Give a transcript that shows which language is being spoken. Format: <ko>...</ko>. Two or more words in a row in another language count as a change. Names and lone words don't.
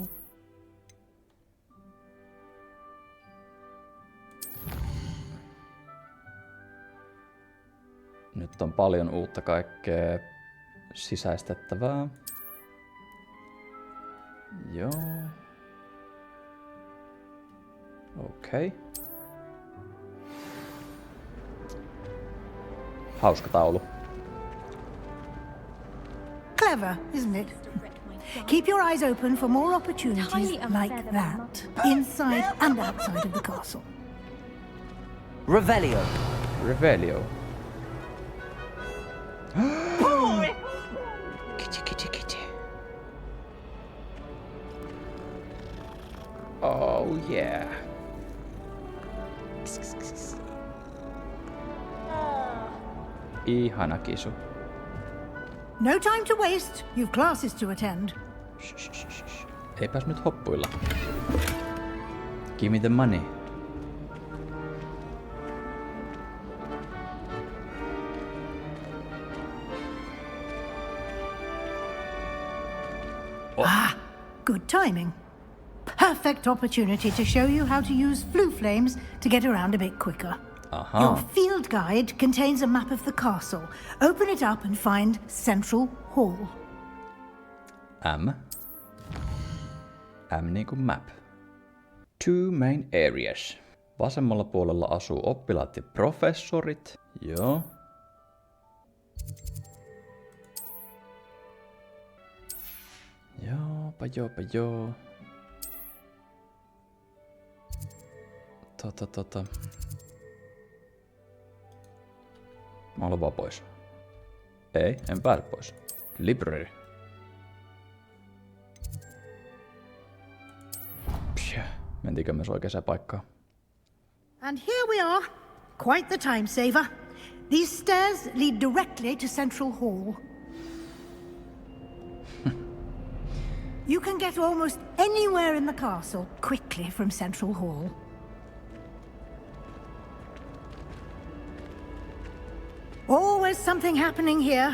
<fi>Nyt on paljon uutta kaikkea sisäistettävää. Joo. Okei. Okay. Hauska taulu.</fi> <en>Clever, isn't it? Keep your eyes open for more opportunities like that, inside and outside of the castle. Revelio. Revelio. Kitty. Oh yeah.</en> <fi>Ihana kisu.</fi> <en>No time to waste. You've classes to attend.</en> <fi>Eipäs nyt hoppuilla.</fi> <en>Give me the money. Oh. Ah, good timing. Perfect opportunity to show you how to use flue flames to get around a bit quicker. Your field guide contains a map of the castle. Open it up and find Central Hall.</en> <fi>M niin kuin map.</fi> <en>Two main areas.</en> <fi>Vasemmalla puolella asuu oppilaat ja professorit. Joo. Joo. Mä olen vaan pois. Ei, en pääse pois. Library. Pshä, mentiinkö myös oikeaan paikkaan?</fi> <en>And here we are. Quite the time saver. These stairs lead directly to Central Hall. You can get almost anywhere in the castle quickly from Central Hall. Always something happening here.</en>